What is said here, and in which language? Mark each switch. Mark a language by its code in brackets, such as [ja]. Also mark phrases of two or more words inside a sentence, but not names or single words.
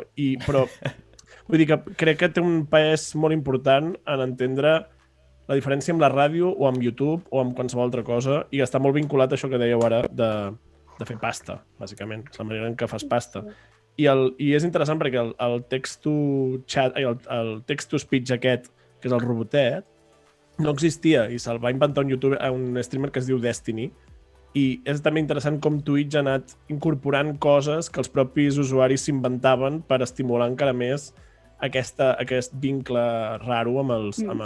[ca] Però... Vull dir que crec que té un pes molt important en entendre la diferència amb la ràdio o amb YouTube o amb qualsevol altra cosa, i està molt vinculat a això que dèieu ara de fer pasta, bàsicament, és la manera en què fas pasta. I és interessant perquè el text-to-chat, el text-to-speech aquest, que és el robotet, no existia i se'l va inventar un streamer que es diu Destiny, i és també interessant com Twitch ha anat incorporant coses que els propis usuaris s'inventaven per estimular encara més aquest vincle raro amb els...